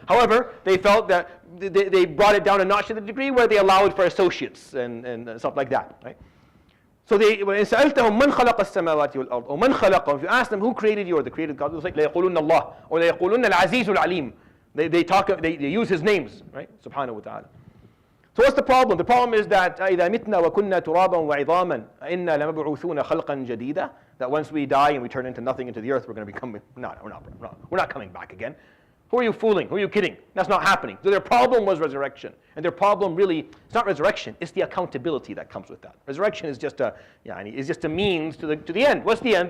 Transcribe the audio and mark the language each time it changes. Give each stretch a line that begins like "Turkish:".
English: However, they felt that they brought it down a notch to the degree where they allowed for associates and stuff like that, right? So when
Arabic: سألتهم من خلق السماوات والأرض أو من خلقهم,
English: if you ask them who created you or the created God, it's like
Arabic: ليقولون الله
English: or
Arabic: ليقولون العزيز العليم.
English: They use His names, right? Subhanahu wa ta'ala. So what's the problem? The problem is that
Arabic: إذا متنا وكنا ترابا وعظاما إنا لمبعوثون خلقا جديدا.
English: That once we die and we turn into nothing, into the earth, we're going to become we're not coming back again. Who are you fooling? Who are you kidding? That's not happening. So their problem was resurrection. And their problem really, it's not resurrection, it's the accountability that comes with that. Resurrection is just a means to the end. What's the end?